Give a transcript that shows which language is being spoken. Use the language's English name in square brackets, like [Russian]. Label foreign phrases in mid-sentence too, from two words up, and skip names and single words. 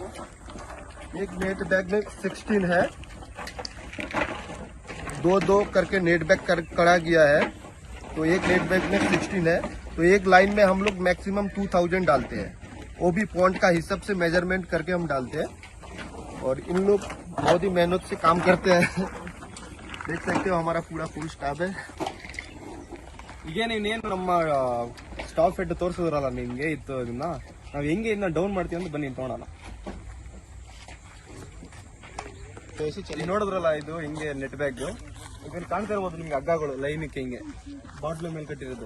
[Hindi] एक [English] net bag [Hindi] में 16 है. 2 करके [English] net bag [Hindi] करा गया है. तो एक [English] net bag [Hindi] में 16 है. तो एक लाइन में हम लोग मैक्सिमम 2000 डालते हैं. वो भी पॉइंट का हिसाब से मेजरमेंट करके हम डालते हैं. और इन लोग बहुत ही मेहनत से काम करते हैं. देख सकते हो हमारा पूरा [English] full staff [Hindi] है. [Kannada] ಈಗ ನೀವೇನು ನಮ್ಮ [English] staff head [Kannada] ತೋರಿಸಿದ್ರಲ್ಲ ನಿಮ್ಗೆ ಇತ್ತು, ಇದನ್ನ ನಾವು ಹೆಂಗೆ ಇದನ್ನ ಡೌನ್ ಮಾಡ್ತೀವಿ ಅಂತ ಬನ್ನಿ ನೋಡೋಣ. ನೋಡಿದ್ರಲ್ಲ ಇದು ಹಿಂಗೆ [English] net bag. [Kannada] ಈಗ ಕಾಣ್ತಾ ಇರ್ಬೋದು ನಿಮ್ಗೆ ಹಗ್ಗಗಳು ಲೈನಕ್ಕೆ ಹಿಂಗೆ ಬಾಟ್ಲು ಮೇಲೆ ಕಟ್ಟಿರೋದು.